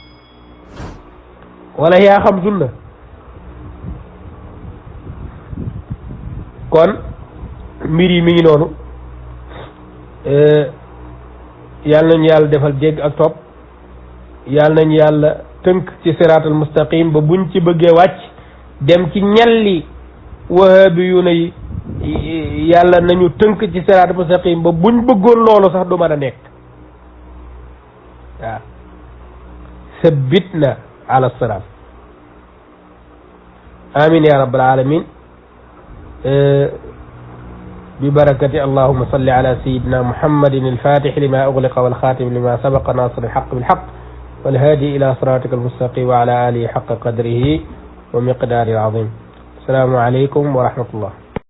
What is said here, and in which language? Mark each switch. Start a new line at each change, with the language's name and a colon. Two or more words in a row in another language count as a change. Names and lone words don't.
Wolof: wala yaa xam sunna kon mbir yi mi ngi noonu yàlla nañu yàlla defal dégg ak topp yàlla nañu yàlla tënk ci
Arabic: الصراط المستقيم
Wolof: ba buñ ci bëggee wàcc dem ci ñalli wahabi yu ne yi yàlla nañu tënk ci
Arabic: الصراط المستقيم
Wolof: ba buñ bëggoon loolu sax du mën a nekk
Arabic: waaw ثبتنا على الصراط آمين يا رب العالمين ببركة اللهم صل على سيدنا محمد الفاتح لما أغلق والخاتم لما سبق ناصر الحق بالحق والهادي إلى صراطك المستقيم وعلى آله حق قدره ومقداره العظيم السلام عليكم ورحمة الله